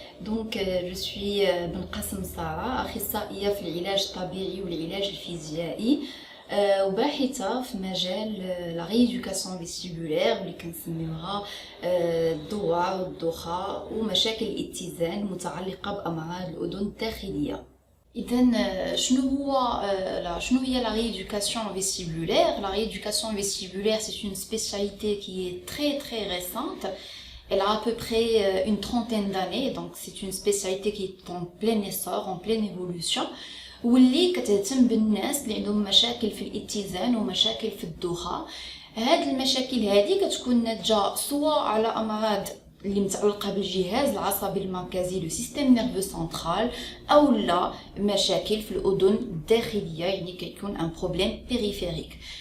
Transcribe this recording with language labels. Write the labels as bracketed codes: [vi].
[ar] دونك جو سوي بن قاسم سارة، أخصائية في العلاج الطبيعي والعلاج الفيزيائي، وباحثة في مجال لا ريدوكاسيون فيستيبولير واللي كنسميوها الدوار والدوخة ومشاكل الاتزان المتعلقة بأمراض الأذن الداخلية. إذن شنو هي [fr] la rééducation vestibulaire? La rééducation vestibulaire, c'est une spécialité qui est très récente. Elle a à peu près une trentaine d'années, donc c'est une spécialité qui est en plein essor, en pleine évolution. [ar] واللي كتهتم بالناس اللي عندهم مشاكل في الاتزان ومشاكل في الدوخة. هاد المشاكل هذه كتكون ناتجة سواء على أمراض اللي متعلقه بالجهاز العصبي المركزي [fr] لو سيستيم نيرفو سنترال، [ar] او لا مشاكل في الاذن الداخليه، يعني كيكون [fr] ان بروبليم بيريفيريك.